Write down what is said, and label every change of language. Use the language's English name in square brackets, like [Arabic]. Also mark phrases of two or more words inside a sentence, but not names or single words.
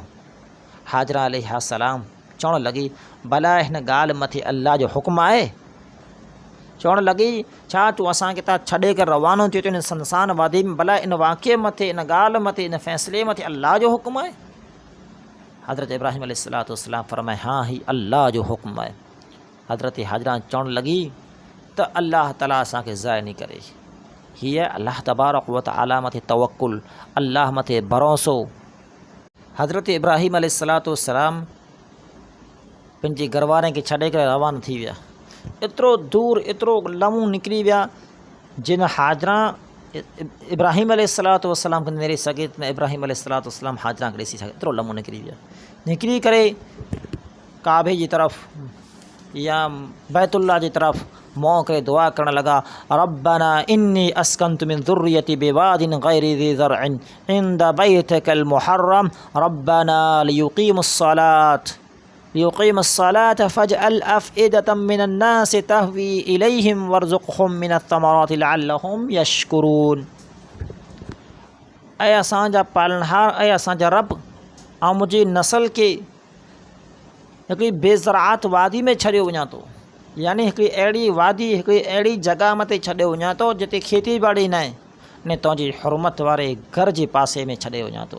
[Sindhi] हाजरा अलैहिस्सलाम चवणु लॻी, भला हिन ॻाल्हि मथे अल्लाह जो हुकुम आहे? चवणु लॻी, छा तूं असांखे था छॾे करे रवानो थियो इन सुनसान वादी में, भला इन वाक़िए मथे, इन ॻाल्हि मथे, इन फ़ैसिले मथे अल्लाह जो हुकुम आहे? हज़रत इब्राहिम अलैहिस्सलाम फरमाए हाँ ही अल्लाह जो हुक्म है। हज़रत हाजरा चवण लगी त अल्लाह ताला असांखे ज़ाय नहीं करे। हीअ अल्लाह [Arabic] تبارك وتعالى [Sindhi] मथे तवक्कुल, अल्लाह मथे भरोसो। हज़रत इब्राहिम अलैहिस्सलाम पंहिंजे घरवारनि खे छॾे करे रवाना थी विया। एतिरो दूर एतिरो लम्हो निकिरी विया जिन हाजरा इब्राहिम अलैहिस्सलाम खे नेरे सघे न इब्राहिम अलैहिस्सलाम हाजरा खे ॾिसी सघे। एतिरो लम्हो निकिरी विया। निकिरी करे काबे जी तरफ़ या बैतुल्लाह जी तरफ़ मुंहुं करे दुआ करण लॻा, [Arabic] ربنا إني أسكنت من ذريتي بواد غير ذي زرع عند بيتك المحرم ربنا ليقيموا الصلاة فاجعل أفئدة من الناس تهوي إليهم وارزقهم من الثمرات لعلهم يشكرون. [Sindhi] ऐं असांजा पालनहार, ऐं असांजा रब, ऐं मुंहिंजी नस्ल खे हिकिड़ी बेज़रात वादी में छॾियो वञा थो, यानी हिकिड़ी अहिड़ी वादी, हिकिड़ी अहिड़ी जॻह मथे छॾे वञा थो जिते खेती बाड़ी न आहे, ने तुंहिंजी हुरमत वारे घर जे पासे में छॾे वञा थो।